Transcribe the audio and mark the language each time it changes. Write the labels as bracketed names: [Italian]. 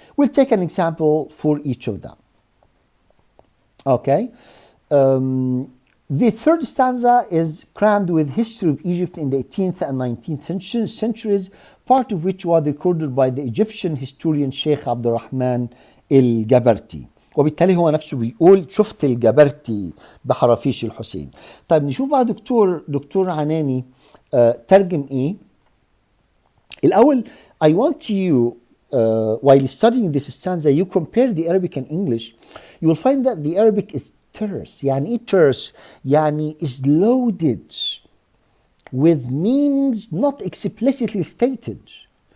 [English] We'll take an example for each of them. Okay. The third stanza is crammed with history of Egypt in the 18th and 19th centuries, part of which was recorded by the Egyptian historian Sheikh عبد الرحمن الجبرتي. [Arabic] وبالتالي هو نفسه بيقول شفت الجبرتي بحرافيش الحسين. طيب نشوف بقى دكتور عناني ترجم ايه. [English] الأول I want you while studying this stanza you compare the Arabic and English. You will find that the Arabic is terse. [Arabic] يعني ايه [English] terse؟ يعني is loaded with meanings not explicitly stated.